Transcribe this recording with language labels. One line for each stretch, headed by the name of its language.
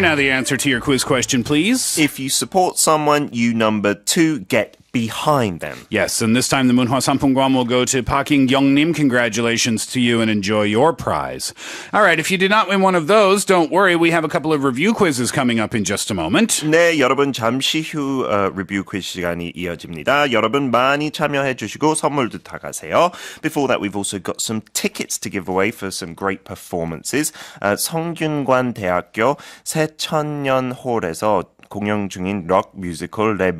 English: Now the answer to your quiz question, please. If you support someone, you number 2 get behind them. Yes, and this time the Munhwa Sampungguam will go to Pa King-young-nim. Congratulations to you and enjoy your prize. All right, if you did not win one of those, don't worry. We have a couple of review quizzes coming up in just a moment.
Korean: 네, 여러분 잠시 후 리뷰 퀴즈 시간이 이어집니다. 여러분 많이 참여해 주시고 선물도 다 가세요.
English: Before that, we've also got some tickets to give away for some great performances.
Korean: 성균관 대학교 새천년 홀에서 공연 중인 록 뮤지컬